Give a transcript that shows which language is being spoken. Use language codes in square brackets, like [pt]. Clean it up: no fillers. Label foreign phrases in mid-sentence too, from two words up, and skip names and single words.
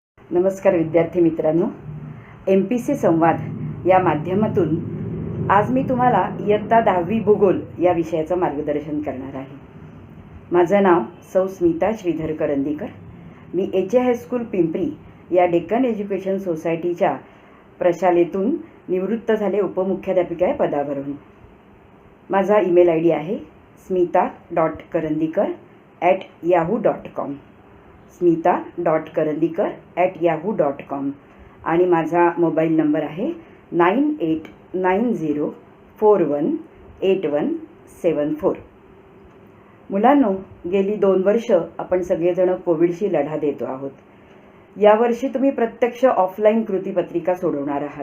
[mr] नमस्कार विद्यार्थी मित्रांनो, MPC संवाद या माध्यमातून आज मी तुम्हाला इयत्ता 10वी भूगोल या विषयाचं मार्गदर्शन करणार आहे. माझं नाव सौ स्मिता श्रीधर करंदीकर. मी HA हायस्कूल पिंपरी या डेक्कन एज्युकेशन सोसायटीच्या प्रशालेतून निवृत्त झाले उपमुख्याध्यापिका या पदावरून. माझा [en] email ID [mr] आहे smita.karandikar@yahoo.com smita.karandikar@yahoo.com आणि माझा [en] mobile number [mr] आहे 9890418174. मुलांनो, गेली 2 वर्ष आपण सगळेजण कोविडशी लढा देतो आहोत. यावर्षी तुम्ही प्रत्यक्ष ऑफलाईन कृतीपत्रिका सोडवणार आहात.